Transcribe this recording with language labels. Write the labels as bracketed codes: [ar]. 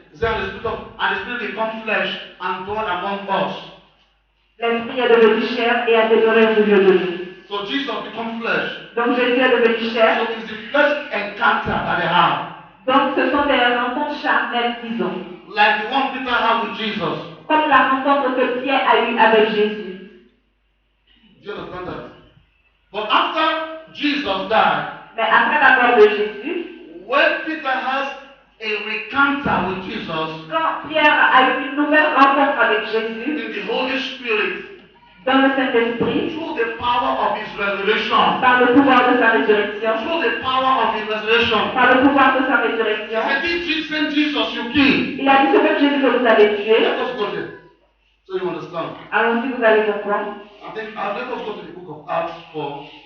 [en] It says, and the Spirit become flesh and dwell among us. [fr] L'esprit est devenu chair et a demeuré au milieu de nous. [en] So Jesus become flesh. [fr] Donc Jésus est devenu chair. [en] So it's the first encounter that they have. [fr] Donc ce sont des rencontres charnelles, disons. [en] Like the one Peter had with Jesus. [fr] Comme la rencontre que Pierre a eue avec Jésus. [en] Do you understand that? But after Jesus died, [fr] Mais après la mort de Jésus, [en] when Peter has a encounter with Jesus [fr] quand Pierre a eu une nouvelle rencontre avec Jésus, [en] in the Holy Spirit, [fr] dans le Saint-Esprit, [en] through the power of his resurrection, [fr] par le pouvoir de sa résurrection, [en] through the power of his resurrection, [fr] par le pouvoir de sa [en] he [fr] résurrection, [en] said, this same Jesus you killed. [fr] il a dit ce même Jésus que vous avez tué. [en] Let us go there. So you understand. [fr] Allons-y, vous allez comprendre. [en] I think let us go to the book of Acts 4